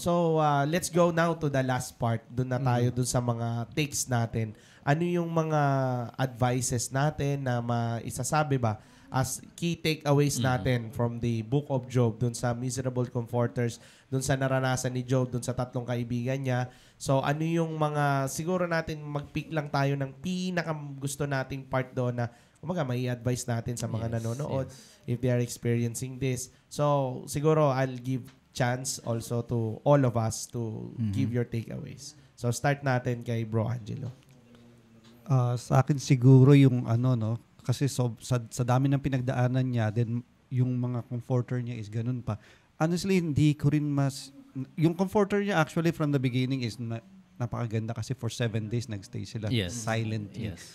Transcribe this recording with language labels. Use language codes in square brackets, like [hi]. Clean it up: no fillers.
[en] So, let's go now to the last part. [tl] Doon na tayo doon sa mga takes natin. Ano yung mga advices natin na maisasabi ba as key takeaways natin from the Book of Job, doon sa miserable comforters, doon sa naranasan ni Job, doon sa 3 kaibigan niya. So, ano yung mga, siguro natin mag-pick lang tayo ng pinaka-gusto nating part doon na kumaga, may advice natin sa mga nanonood [en] if they are experiencing this. So, siguro I'll give chance also to all of us to give your takeaways. [tl] So, start natin kay Bro Angelo. Sa akin siguro yung kasi sa dami ng pinagdaanan niya, then yung mga comforter niya is ganun pa. Honestly, hindi ko rin yung comforter niya actually from the beginning is napakaganda kasi for 7 days nagstay sila silently.